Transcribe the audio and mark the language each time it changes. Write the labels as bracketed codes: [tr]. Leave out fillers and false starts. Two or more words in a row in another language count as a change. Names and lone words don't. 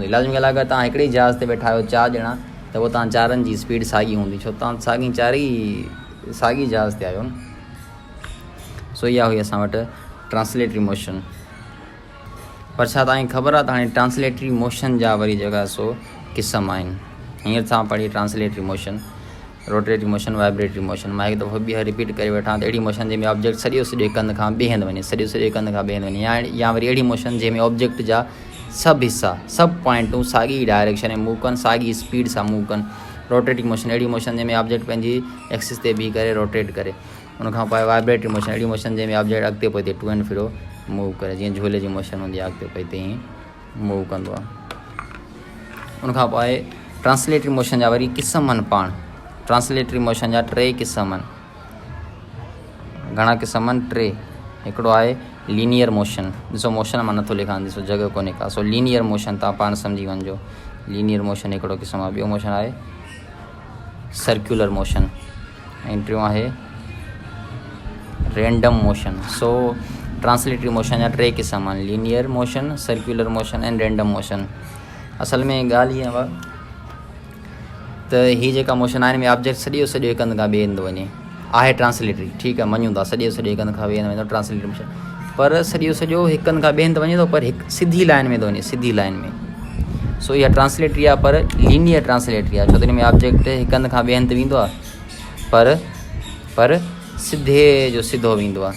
[sd] लाज़मी ॻाल्हि आहे अगरि तव्हां हिकिड़े जहाज़ ते वेठा आहियो 4 ॼणा त उहो तव्हां चारनि जी स्पीड साॻी हूंदी, छो तव्हां साॻी जहाज़ ते आहियो न। सो इहा हुई असां वटि [en] translatory motion. [sd] पर छा तव्हांखे ख़बर आहे त हाणे [en] translatory motion [sd] जा वरी जेका सो क़िस्म आहिनि। हींअर तव्हां पढ़ी [en] translatory motion, rotatory motion, vibratory motion. [sd] मां हिकु दफ़ो ॿीहर रिपीट करे वेठा त अहिड़ी मोशन जंहिंमें ऑब्जेक्ट सॼो हिकु हंधि खां ॿिए हंधि वञे, हिकु हंधि खां ॿिए हंधि वञे, या वरी अहिड़ी मोशन जंहिंमें ऑब्जेक्ट जा सभु हिसा, सभु पॉइंटूं साॻी डायरेक्शन में मूव कनि, साॻी स्पीड सां मूव कनि। [en] rotating motion [sd] अहिड़ी मोशन जंहिंमें ऑब्जेक्ट पंहिंजी एक्सिस ते बीह करे रोटेट करे। उनखां पोइ [en] vibratory motion [sd] अहिड़ी मोशन जंहिंमें ऑब्जेक्ट अॻिते पोइते [en] to and fro move [sd] करे, जीअं झूले जी मोशन हूंदी आहे, अॻिते पोइते ई मूव कंदो आहे। उनखां पोइ [en] translatory motion [sd] जा वरी क़िस्म आहिनि। पाण [en] translatory motion [sd] जा 3 क़िस्म आहिनि। घणा क़िस्म आहिनि? 3। हिकिड़ो आहे [en] linear motion. [sd] ॾिसो मोशन मां नथो लिखां, ॾिसो जॻह कोन्हे का। सो [en] linear motion [sd] तव्हां पाण सम्झी वञिजो। [en] linear motion [sd] हिकिड़ो क़िस्म आहे। ॿियो मोशन आहे [en] circular motion. [sd] ऐं टियों आहे [en] random motion. [sd] सो [en] translatory motion [sd] जा 3 क़िस्म आहिनि, [en] linear motion, circular motion [sd] ऐं [en] random motion. [sd] असल में ॻाल्हि ईअं आहे त हीअ जेका मोशन आहे हिन में ऑब्जेक्ट सॼो हिकु हंधि खां ॿिए हंधि वञे, आहे ट्रांसलेटरी, ठीकु आहे, मञूं था सॼो हिकु हंधि खां ॿिए हंधि वेंदो [en] translatory motion. [sd] पर सॼो हिकु हंधि खां ॿिए हंधि वञे थो, पर हिकु सिधी लाइन में थो वञे, सिधी लाइन में। सो इहा ट्रांसलेटरी आहे, पर [en] linear translatory [sd] आहे, छो त हिन में ऑब्जेक्ट हिकु हंधि खां ॿिए हंधि वेंदो आहे, पर सिधे जो सिधो वेंदो आहे।